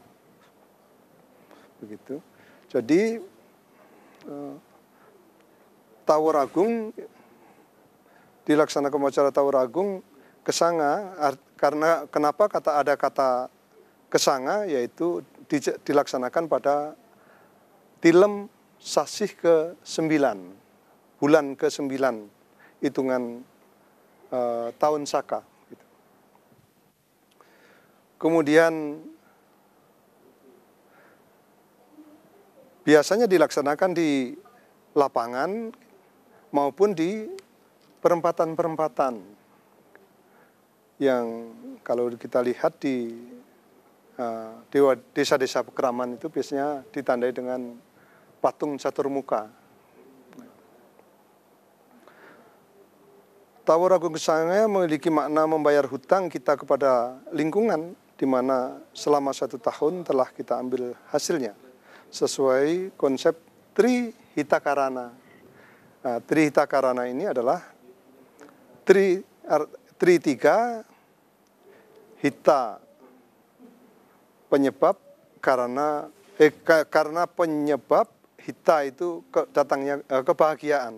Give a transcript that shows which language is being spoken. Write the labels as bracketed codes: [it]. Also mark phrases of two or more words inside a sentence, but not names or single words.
[id] Begitu. Jadi Taur Agung dilaksanakan upacara Taur Agung kesanga, karena kenapa ada kata kesanga, yaitu dilaksanakan pada tilem sasih ke-9, bulan ke-9 hitungan tahun Saka. Gitu. Kemudian biasanya dilaksanakan di lapangan maupun di perempatan-perempatan yang kalau kita lihat di desa-desa Pekeraman itu biasanya ditandai dengan patung catur muka. Taur Agung Kesanga memiliki makna membayar hutang kita kepada lingkungan, di mana selama 1 tahun telah kita ambil hasilnya sesuai konsep Trihitakarana. Nah, Trihitakarana ini adalah tri 3, hita penyebab, karena penyebab, hita itu datangnya kebahagiaan.